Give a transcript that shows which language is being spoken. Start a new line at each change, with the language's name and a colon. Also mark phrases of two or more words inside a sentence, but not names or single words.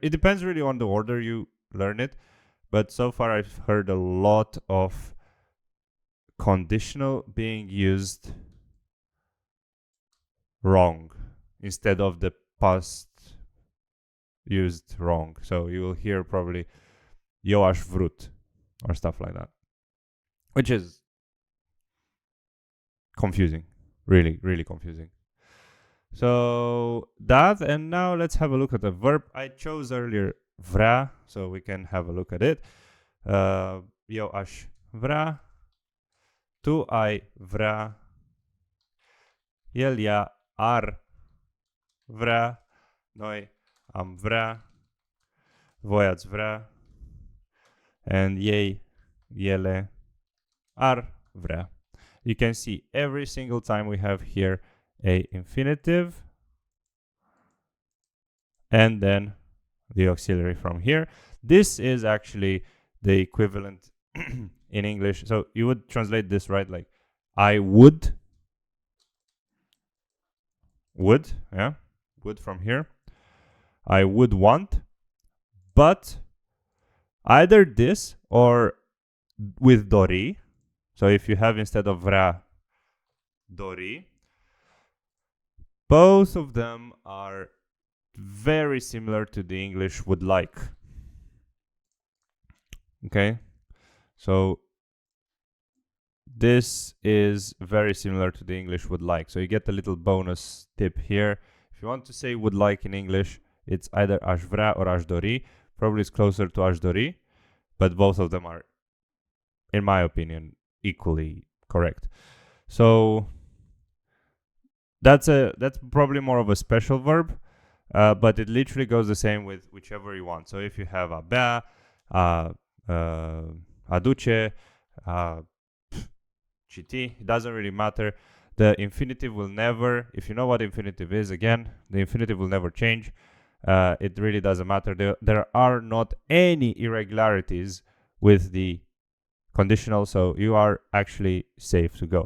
English: It depends really on the order you learn it, but so far I've heard a lot of conditional being used wrong instead of the past used wrong. So you will hear probably
Romanian: eu aș vrut
English: or stuff like that, which is confusing, really confusing. So that, and now let's have a look at the verb. I chose earlier vrea, so we can have a look at it.
Romanian: Eu aș vrea, tu ai vrea, el ea ar vrea, noi am vrea, voi ați vrea, and ei, ele ar vrea.
English: You can see every single time we have here a infinitive and then the auxiliary from here. This is actually the equivalent in English. So you would translate this, right? Like I would, yeah, would from here. I would want, but either this or with dori. So if you have instead of
Romanian: vrea, dori,
English: both of them are very similar to the English would like. Okay, so this is very similar to the English would like. So you get a little bonus tip here. If you want to say would like in English, it's either
Romanian: aș vrea
English: or
Romanian: aș dori.
English: Probably it's closer to
Romanian: aș dori,
English: but both of them are, in my opinion, equally correct. So that's probably more of a special verb, but it literally goes the same with whichever you want. So if you have
Romanian: a bea, aduce, citi,
English: it doesn't really matter. The infinitive will never, if you know what infinitive is, again, the infinitive will never change. It really doesn't matter. There are not any irregularities with the conditional, so you are actually safe to go.